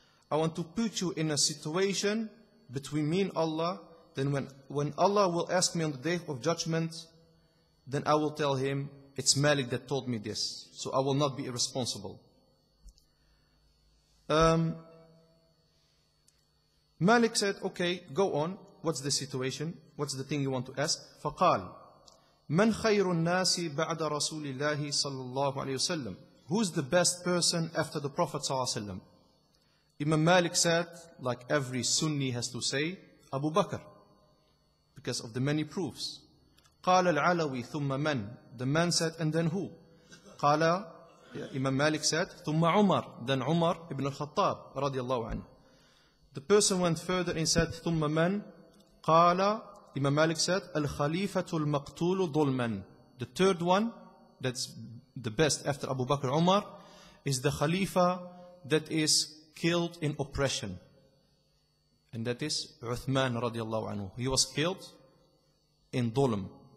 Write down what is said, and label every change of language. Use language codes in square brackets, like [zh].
[en] I want to put you in a situation between me and Allah, then when Allah will ask me on the day of judgment, then I will tell him, it's Malik that told me this, so I will not be irresponsible. Malik said, okay, go on. What's the situation? What's the thing you want to ask? [ar] فقال من خير الناس بعد رسول الله صلى الله عليه وسلم. [en] Who's the best person after the Prophet صلى الله عليه وسلم? Imam Malik said, like every Sunni has to say, Abu Bakr, because of the many proofs. [ar] قال العلوي ثم من. [en] The man said, and then who? قال, Imam Malik said, [ar] ثم عمر. [en] Then Umar ibn al-Khattab رضي الله عنه. The person went further and said, [ar] ثم من. قال, [en] Imam Malik said, [ar] الخليفة المقتول ظلما. [en] The third one, that's the best after Abu Bakr Umar, is the Khalifa that is killed in oppression. And that is Uthman radiallahu anhu. He was killed in dhulm.